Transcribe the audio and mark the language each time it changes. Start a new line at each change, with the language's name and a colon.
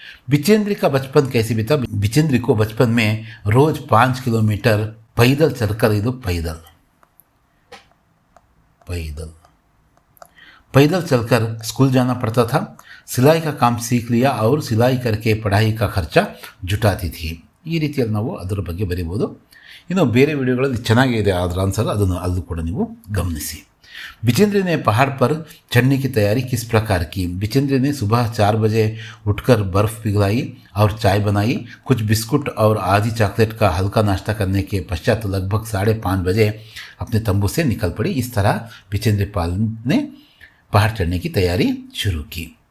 Hindi: बिचेंद्र का बचपन कैसे बीता? बिचेंद्र को बचपन में रोज 5 किलोमीटर पैदल चलकर पैदल चलकर स्कूल जाना पड़ता था। सिलाई का काम सीख लिया और सिलाई करके पढ़ाई का खर्चा जुटाती थी।
Kannada: ಈ ರೀತಿಯಲ್ಲಿ ನಾವು ಅದರ ಬಗ್ಗೆ ಬರೀಬೋದು. ಇನ್ನು ಬೇರೆ ವಿಡಿಯೋಗಳಲ್ಲಿ ಚೆನ್ನಾಗಿದೆ ಅದರ ಆನ್ಸರ್, ಅದನ್ನು ಅಲ್ಲೂ ಕೂಡ ನೀವು ಗಮನಿಸಿ.
Hindi: बिचेंद्र ने पहाड़ पर चढ़ने की तैयारी किस प्रकार की? बिचेंद्र ने सुबह 4 बजे उठकर बर्फ़ पिघलाई और चाय बनाई। कुछ बिस्कुट और आधी चॉकलेट का हल्का नाश्ता करने के पश्चात लगभग 5:30 बजे अपने तंबू से निकल पड़ी। इस तरह बिचेंद्र पाल ने पहाड़ चढ़ने की तैयारी शुरू की।